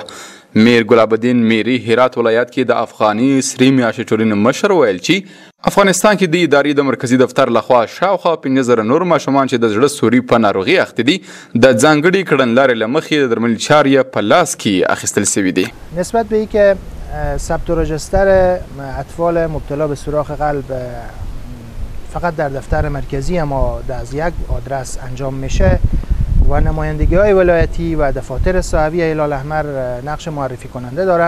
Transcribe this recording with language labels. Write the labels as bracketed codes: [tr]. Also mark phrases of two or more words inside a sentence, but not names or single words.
[ps] میر ګلاب الدین میری هرات ولایت کې د افغاني سرې میاشتې ټولنې مشر ویل چې افغانستان کې د ادارې د مرکزي دفتر لخوا شاوخوا 15,000 نور ماشومان چې د زړه سوري په ناروغۍ اخته دي د ځانګړي کړنلارې له مخې د درملنې چارې یې په لاس کې اخیستل شوي دي. [fa] نسبت به اینکه ثبت و رجستر اطفال مبتلا به سوراخ قلب فقط در دفتر مرکزی اما از یک آدرس انجام میشه و نمایندگی های ولایتی و دفاتر صاحبی هلال احمر نقش معرفی کننده دارن.